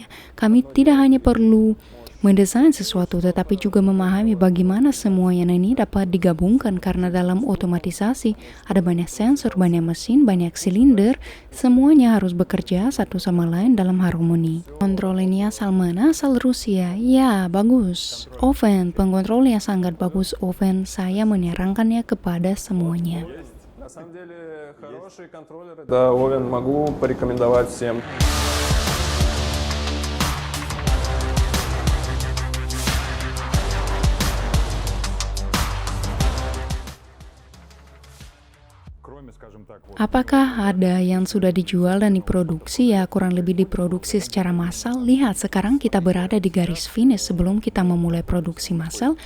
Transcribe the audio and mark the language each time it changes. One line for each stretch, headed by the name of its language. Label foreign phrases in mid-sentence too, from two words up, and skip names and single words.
Indonesian: Kami tidak hanya perlu mendesain sesuatu tetapi juga memahami bagaimana semuanya ini dapat digabungkan karena dalam otomatisasi ada banyak sensor, banyak mesin, banyak silinder, semuanya harus bekerja satu sama lain dalam harmoni. Kontrol ini asal mana? Asal Rusia. Ya, bagus. Oven, pengontrolnya sangat bagus. Oven, saya menyarankannya kepada semuanya.
Russian: На самом деле хорошие контроллеры. Да, Овен могу порекомендовать всем.
Indonesian: Apakah ada yang sudah dijual dan diproduksi? Ya, kurang lebih diproduksi secara massal. Lihat, sekarang kita berada di garis finish sebelum kita memulai produksi massal.